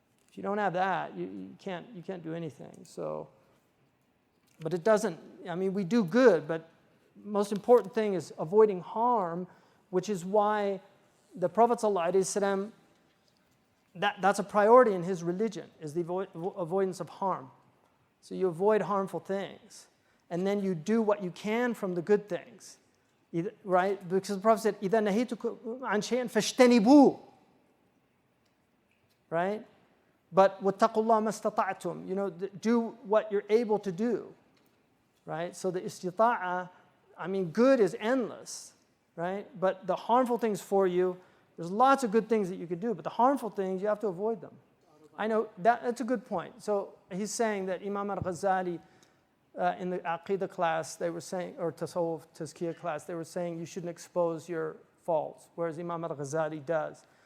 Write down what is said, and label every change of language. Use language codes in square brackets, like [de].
[en] If you don't have that, you can't do anything. So, but it doesn't, I mean, we do good, but most important thing is avoiding harm, which is why the Prophet ﷺ, that's a priority in his religion, is the avoidance of harm. So you avoid harmful things. And then you do what you can from the good things. Right? Because the Prophet said, [ar] إِذَا نَهِيتُكُمْ عَنْ شَيْءٍ فَاجْتَنِبُوهُ. [en] Right? [ar] But وَاتَّقُوا اللَّهَ مَا اسْتَطَعْتُمْ. [en] You know, do what you're able to do. Right? So the istita'a, I mean, good is endless. Right? But the harmful things for you, there's lots of good things that you could do, but the harmful things, you have to avoid them. I know, that's a good point. So he's saying that Imam Al-Ghazali, in the Aqidah class, they were saying, or Tasawwuf, Tazkiyah class, they were saying you shouldn't expose your faults, whereas Imam Al-Ghazali does.